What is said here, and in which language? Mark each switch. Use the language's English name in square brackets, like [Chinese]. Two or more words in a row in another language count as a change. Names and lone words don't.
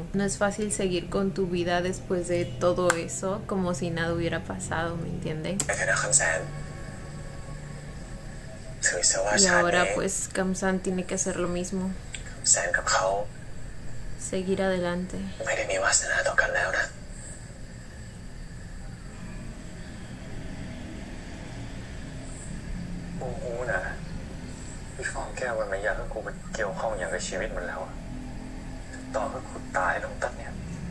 [Spanish] No es fácil seguir con tu vida después de todo eso como si nada hubiera pasado, ¿me entienden? Y ahora pues Kam Sam tiene que hacer lo mismo, seguir adelante. [Thai] กูรู้นะพี่ฟองแก้วมันไม่อยากให้กูไปเกี่ยวข้องอย่างกับชีวิตมันแล้วอะต่อให้กูตายลงตัดเนี่ย